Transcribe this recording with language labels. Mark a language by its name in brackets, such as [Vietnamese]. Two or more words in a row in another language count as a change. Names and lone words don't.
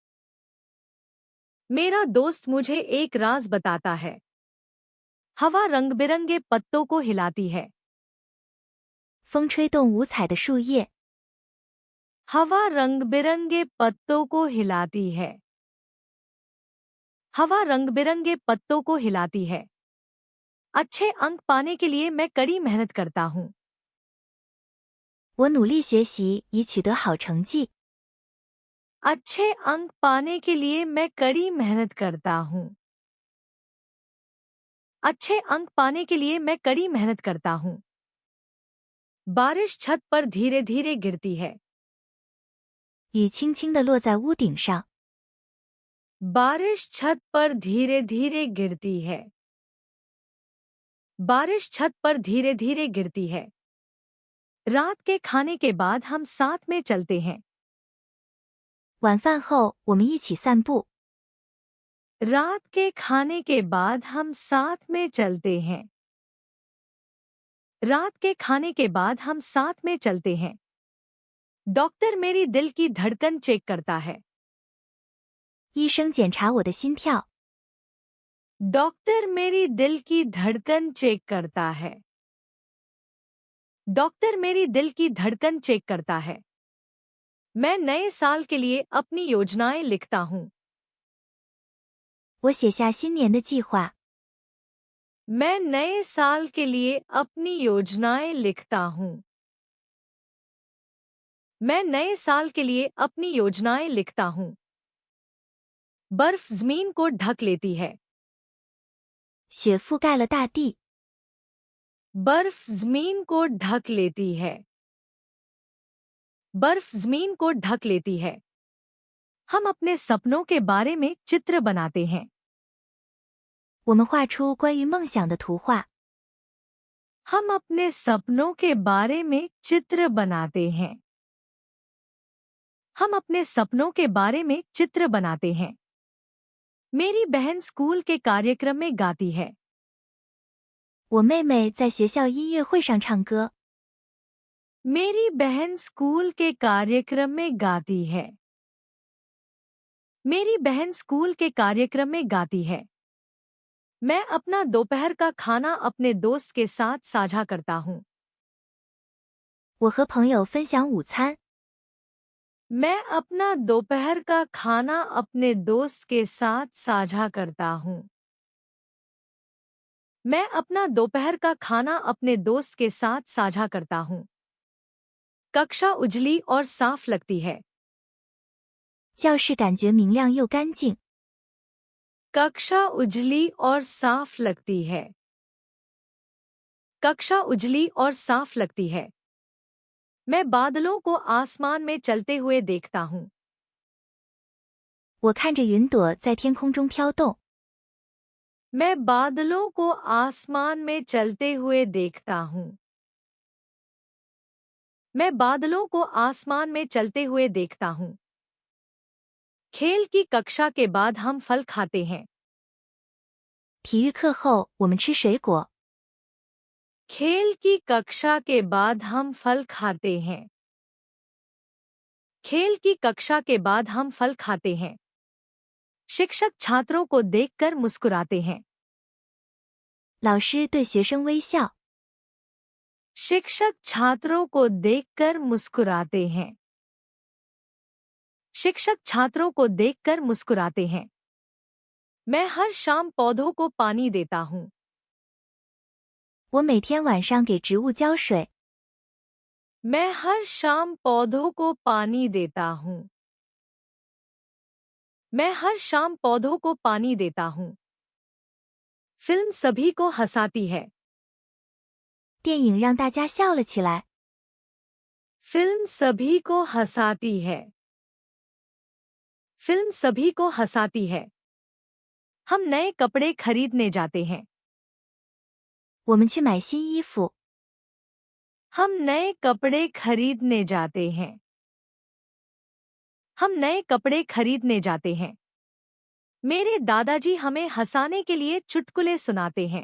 [Hindi] मेरा दोस्त मुझे एक राज बताता है। हवा रंग बिरंगे पत्तों को हिलाती है। [Chinese] 风吹动五彩的树叶。 [Hindi] हवा रंग बिरंगे पत्तों को हिलाती है। हवा रंग बिरंगे पत्तों को हिलाती है। अच्छे अंक पाने के लिए मैं कड़ी मेहनत करता हूँ। [Chinese] 我努力学习以取得好成绩。 [Hindi] अच्छे अंक पाने के लिए मैं कड़ी मेहनत करता हूँ। अच्छे अंक पाने के लिए मैं कड़ी मेहनत करता हूँ। बारिश छत पर धीरे धीरे गिरती है। [Chinese] 雨轻轻地落在屋顶上。 [Hindi] बारिश छत पर धीरे धीरे गिरती है। बारिश छत पर धीरे धीरे गिरती है। रात के खाने के बाद हम साथ में चलते हैं। [Chinese] 晚饭后我们一起散步。 [Hindi] रात के खाने के बाद हम साथ में चलते हैं। रात के खाने के बाद हम साथ में चलते हैं। डॉक्टर मेरी दिल की धड़कन चेक करता है। [Chinese] 医生检查我的心跳。 [Hindi] डॉक्टर मेरी दिल की धड़कन चेक करता है। डॉक्टर मेरी दिल की धड़कन चेक करता है। मैं नए साल के लिए अपनी योजनाएं लिखता हूँ। [Chinese] 我写下新年的计划。 [Hindi] मैं नए साल के लिए अपनी योजनाएं लिखता हूँ। मैं नए साल के लिए अपनी योजनाएं लिखता हूँ। बर्फ जमीन को ढक लेती है। [Chinese] 雪覆盖了大地。 [Hindi] बर्फ जमीन को ढक लेती है। बर्फ जमीन को ढक लेती है। हम अपने सपनों के बारे में चित्र बनाते हैं। [Chinese] 我们画出关于梦想的图画。 [Hindi] हम अपने सपनों के बारे में चित्र बनाते हैं। हम अपने सपनों के बारे में चित्र बनाते हैं। मेरी बहन स्कूल के कार्यक्रम में गाती है। [Chinese] 我妹妹在学校音乐会上唱歌。 [Hindi] मेरी बहन स्कूल के कार्यक्रम में गाती है। मेरी बहन स्कूल के कार्यक्रम में गाती है। मैं अपना दोपहर का खाना अपने दोस्त के साथ साझा करता हूँ। [Chinese] 我和朋友分享午餐。 [Hindi] मैं अपना दोपहर का खाना अपने दोस्त के साथ साझा करता हूँ। मैं अपना दोपहर का खाना अपने दोस्त के साथ साझा करता हूँ। कक्षा उजली और साफ लगती है। [Chinese] 教室感觉明亮又干净。 [Hindi] कक्षा उजली और साफ लगती है। कक्षा उजली और साफ लगती है। मैं बादलों को आसमान में चलते हुए देखता हूँ। [Chinese] 我看着云朵在天空中飘动。 [Hindi] मैं बादलों को आसमान में चलते हुए देखता हूँ। मैं बादलों को आसमान में चलते हुए देखता हूँ। खेल की कक्षा के बाद हम फल खाते हैं। [Chinese] 体育课后，我们吃水果。 [Hindi] खेल की कक्षा के बाद हम फल खाते हैं। खेल की कक्षा के बाद हम फल खाते हैं। शिक्षक छात्रों को देखकर मुस्कुराते हैं। [Chinese] 老师对学生微笑。 [Hindi] शिक्षक छात्रों को देखकर मुस्कुराते हैं। शिक्षक छात्रों को देखकर मुस्कुराते हैं। मैं हर शाम पौधों को पानी देता हूँ। [Chinese] 我每天晚上给植物浇水。 [Hindi] मैं हर शाम पौधों को पानी देता हूँ। मैं हर शाम पौधों को पानी देता हूँ। फिल्म सभी को हंसाती है। [Chinese] 电影让大家笑了起来。 [Hindi] फिल्म सभी को हंसाती है। फिल्म सभी को हंसाती है। हम नए कपड़े खरीदने जाते हैं। [Chinese] 我们去买新衣服。 [Hindi] हम नए कपड़े खरीदने जाते हैं। हम नए कपड़े खरीदने जाते हैं। मेरे दादाजी हमें हंसाने के लिए चुटकुले सुनाते हैं।